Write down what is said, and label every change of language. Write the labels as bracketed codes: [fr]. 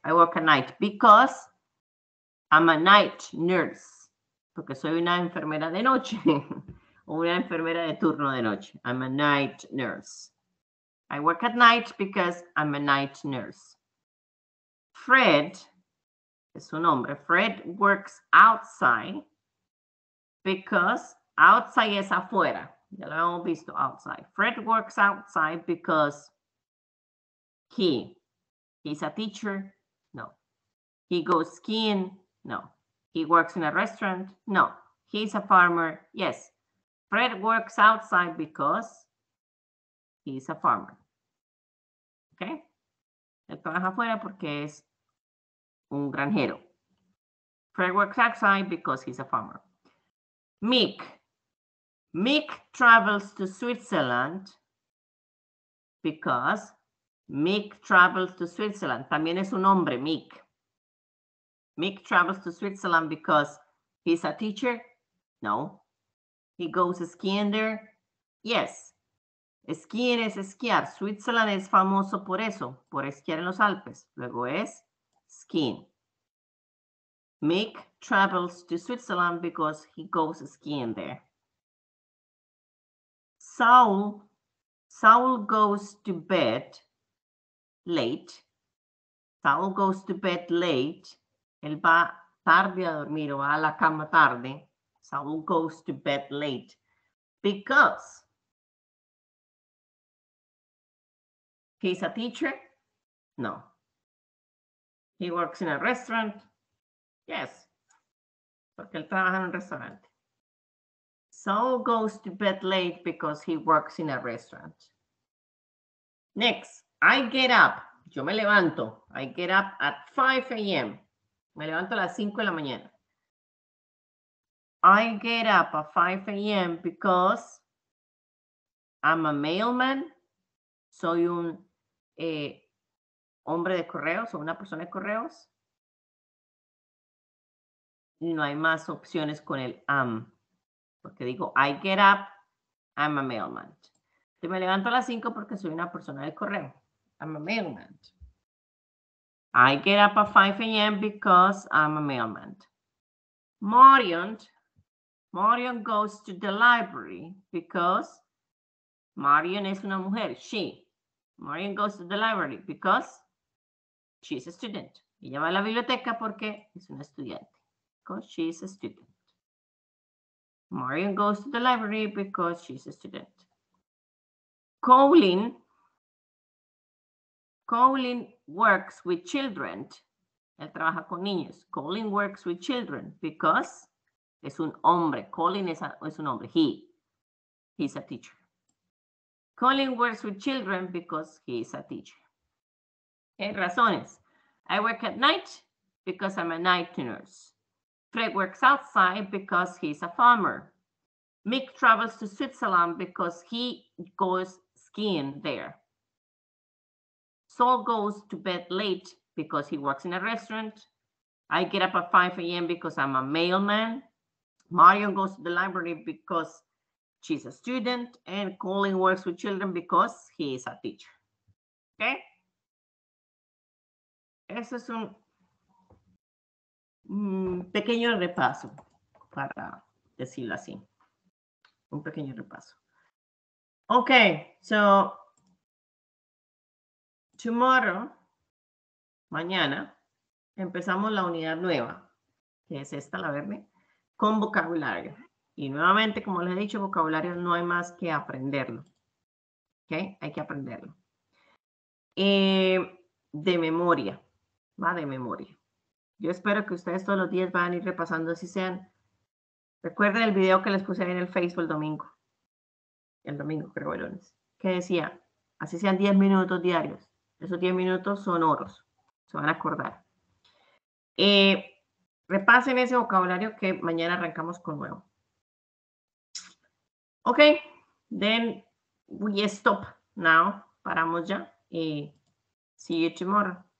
[en] I work at night because I'm a night nurse. [es] Porque soy una enfermera de noche. O una enfermera de turno de noche. [en] I'm a night nurse. I work at night because I'm a night nurse. Fred, [es] es su nombre. [en] Fred works outside because outside [es] es afuera. Ya lo hemos visto, outside. [en] Fred works outside because he's a teacher. No. He goes skiing. No. He works in a restaurant. No. He's a farmer. Yes. Fred works outside because he's a farmer. ¿Ok? [es] Él trabaja afuera porque es un granjero. [en] Fred works outside because he's a farmer. Mick travels to Switzerland because Mick travels to Switzerland. [es] También es un hombre, Mick. [en] Mick travels to Switzerland because he's a teacher. No. He goes skiing there. Yes. [es] Skiing es esquiar. Switzerland es famoso por eso, por esquiar en los Alpes. Luego es skiing. [en] Mick travels to Switzerland because he goes skiing there. Saul goes to bed late. Saul goes to bed late. [es] Él va tarde a dormir o va a la cama tarde. [en] Saul goes to bed late because he's a teacher? No. He works in a restaurant? Yes. [es] Porque él trabaja en un restaurante. [en] Saul goes to bed late because he works in a restaurant. Next, I get up. [es] Yo me levanto. [en] I get up at 5 a.m. [es] Me levanto a las 5 de la mañana. [en] I get up at 5 a.m. because I'm a mailman. [es] Soy un hombre de correos o una persona de correos. No hay más opciones con el am. Porque digo, [en] I get up, I'm a mailman. [es] Te me levanto a las 5 porque soy una persona de correo. [en] I'm a mailman. I get up at 5 a.m. because I'm a mailman. Marion goes to the library because Marion [es] es una mujer, [en] she. Marion goes to the library because she's a student. [es] Ella va a la biblioteca porque es una estudiante. [en] Because she's a student. Marion goes to the library because she's a student. Colin works with children. [es] Él trabaja con niños. [en] Colin works with children because [es] es un hombre. Colin es un hombre. [en] He's a teacher. Colin works with children because he's a teacher. Okay, razones. I work at night because I'm a night nurse. Fred works outside because he's a farmer. Mick travels to Switzerland because he goes skiing there. Saul goes to bed late because he works in a restaurant. I get up at 5 a.m. because I'm a mailman. Marion goes to the library because she's a student. And Colin works with children because he is a teacher. ¿Ok? [es] Eso es un pequeño repaso, para decirlo así. Un pequeño repaso. [en] Okay, so tomorrow, [es] mañana, empezamos la unidad nueva, que es esta, la verde, con vocabulario. Y nuevamente, como les he dicho, vocabulario no hay más que aprenderlo. ¿Ok? Hay que aprenderlo. De memoria, va de memoria. Yo espero que ustedes todos los días van a ir repasando, si sean. Recuerden el video que les puse ahí en el Facebook el domingo. El domingo, creo, el lunes. Que decía, así sean 10 minutos diarios. Esos 10 minutos son oros. Se van a acordar. Repasen ese vocabulario que mañana arrancamos con nuevo. [en] Ok, then we stop now. [es] Paramos ya. [en] See you tomorrow.